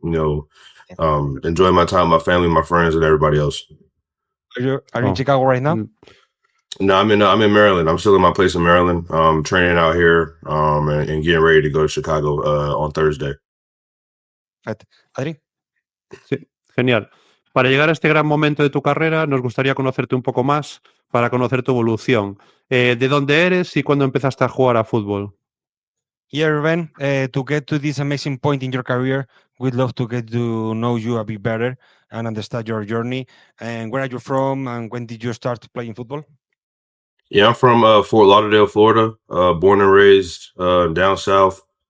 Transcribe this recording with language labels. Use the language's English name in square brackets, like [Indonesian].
[English] Enjoying my time, with my family, my friends, and everybody else. Are you in Chicago right now? No, I'm in Maryland. I'm still in my place in Maryland. Training out here, and getting ready to go to Chicago on Thursday. Adri. [Spanish] Sí, genial. Para llegar a este gran momento de tu carrera, nos gustaría conocerte un poco más, para conocer tu evolución. ¿De dónde eres y cuándo empezaste a jugar a fútbol? [English] Yeah, Ruben, to get to this amazing point in your career, we'd love to get to know you a bit better and understand your journey. And where are you from, and when did you start playing football? Yeah, I'm from Fort Lauderdale, Florida. Born and raised down south.